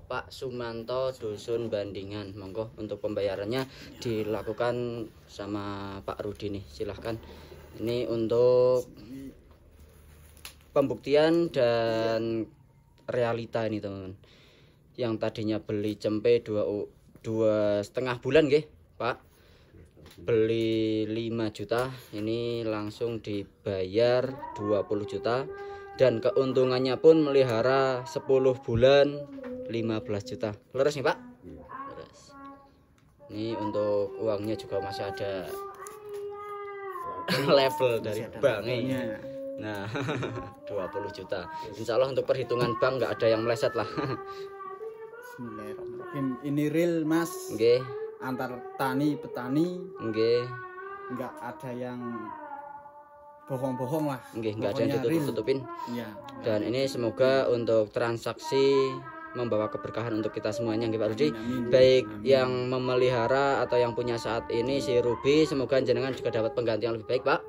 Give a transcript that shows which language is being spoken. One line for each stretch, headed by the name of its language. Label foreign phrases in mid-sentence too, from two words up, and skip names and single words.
Indonesian: Pak Sumanto Dusun Bandingan. Monggo untuk pembayarannya dilakukan sama Pak Rudi nih. Silahkan. Ini untuk pembuktian dan realita ini teman-teman. Yang tadinya beli cempe 2,5 bulan nggih, Pak. Beli 5 juta, ini langsung dibayar 20 juta dan keuntungannya pun melihara 10 bulan 15 juta. Leres nih, Pak? Leres. Ini untuk uangnya juga masih ada level dari bank nih. Nah, 20 juta.
Arabic: إن شاء الله
Indonesian: untuk perhitungan bank nggak ada yang meleset lah.
Arabic: بسم الله الرحمن الرحيم.
Indonesian: Ini real Mas. Nggih, Antar tani petani nggih, nggak ada yang bohong-bohong lah. nggih, nggak ada yang Pokoknya real. ditutup-tutupin. Iya. Dan ini semoga untuk transaksi membawa keberkahan untuk kita semuanya nggih Pak Rudi. Amin. Baik Amin. yang memelihara atau yang punya saat ini si Ruby, semoga jenengan juga dapat pengganti yang lebih baik Pak.